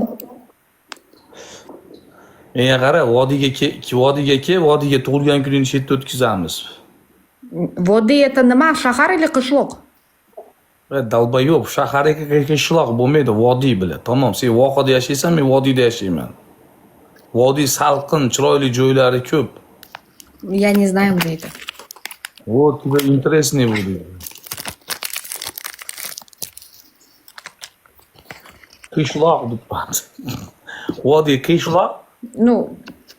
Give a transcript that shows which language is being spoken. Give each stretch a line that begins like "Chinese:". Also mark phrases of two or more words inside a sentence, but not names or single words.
Uzbek: Menga qara, vodiyga tug'ilgan kuningni shu yerda o'tkazamiz. Vodiy это nima? Shahar или qishloq? Dalbayo'q, shaharga qishloq bo'lmaydi, vodiy bilan. Tamom, sen vohada yashaysan, men vodiyda yashayman. Vodiy salqin, chiroyli joylari ko'p.
Russian: Я не знаю, где это. Вот, тебе интересный будет.
Uzbek: Qishloq deb. Vodiy qishloq. Ну,